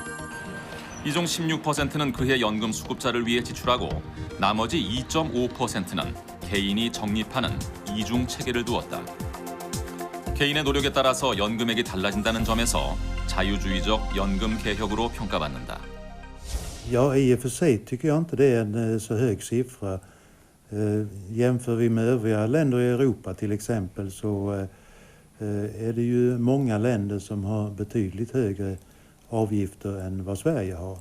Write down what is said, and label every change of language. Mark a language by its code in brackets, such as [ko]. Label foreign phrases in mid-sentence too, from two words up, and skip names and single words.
[ko] 이 중 16%는 그해 연금 수급자를 위해 지출하고 나머지 2.5%는 개인이 적립하는 이중 체계를 두었다. 개인의 노력에 따라서 연금액이 달라진다는 점에서 자유주의적 연금 개혁으로 평가받는다. [sv] Ja, i och för sig tycker jag inte det är en så hög siffra. Jämför vi med övriga länder i Europa till exempel så är det ju många länder som har betydligt högre avgifter än vad Sverige har.